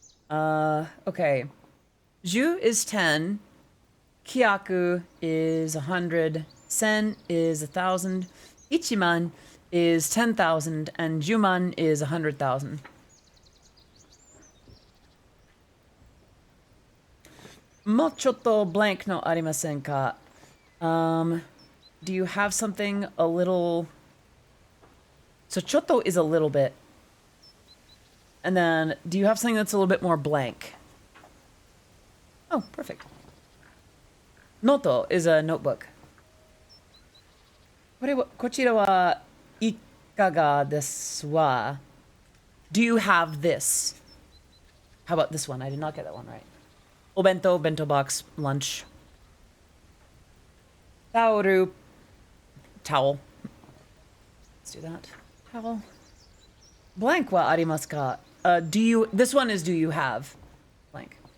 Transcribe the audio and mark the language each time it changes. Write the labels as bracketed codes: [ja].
[en] Okay. Ju is 10. Kyaku is 100. Sen is 1,000. Ichiman is 10,000. And Juman is 100,000. [ja] もうちょっと blank のありませんか? [en] Do you have something a little... So ちょっと is a little bit. And then, do you have something that's a little bit more blank? Oh, perfect. Noto is a notebook. [ja] こちらはいかがですわ? [en] Do you have this? How about this one? I did not get that one right. Obento, bento box, lunch. Taoru, towel. Let's do that. Towel. [ja] Blank wa arimasu ka? [en] Do you... This one is do you have? Blank.